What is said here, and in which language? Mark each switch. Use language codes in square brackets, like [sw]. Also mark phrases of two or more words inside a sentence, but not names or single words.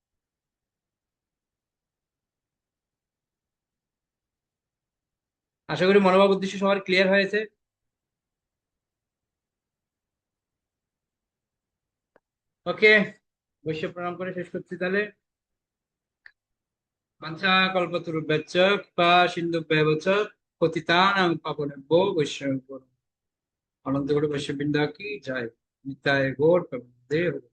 [bn] আশা করি মনোভাব উদ্দেশ্য সবার ক্লিয়ার হয়েছে। ওকে, বৈশ্য প্রণাম করে শেষ করছি তাহলে। [sa] বাঞ্ছা কল্পতরুভ্যশ্চ কৃপা সিন্ধুভ্যেব চ পতিতানাং পাবনেভ্যো বৈষ্ণবেভ্যো নমঃ। [bn] অনন্ত কোটি বৈষ্ণববৃন্দ কি জয়। নিতাই গৌর প্রেমানন্দে হরি।